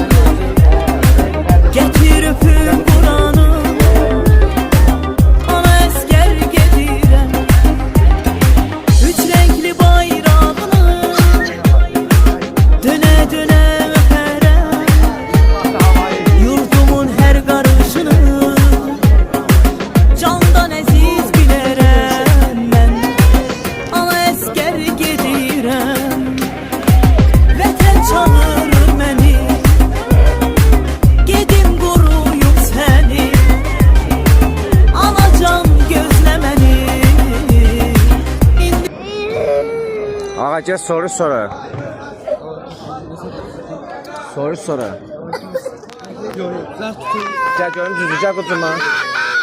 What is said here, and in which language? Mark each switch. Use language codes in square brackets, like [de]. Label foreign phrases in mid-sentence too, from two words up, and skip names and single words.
[az] Getir öpüp buranı, ana esker gedirem. Üç renkli bayrağını döne döne öperem. Yurdumun her karışını candan əziz bilərəm mən. Ana əskər gedirəm. Vətən çağırır məni, gedim quruyub səni. Anacan gözlə məni. [tr] Ağa gel soru sonra. Soru sonra. Gel görüm düzleyecek o zaman.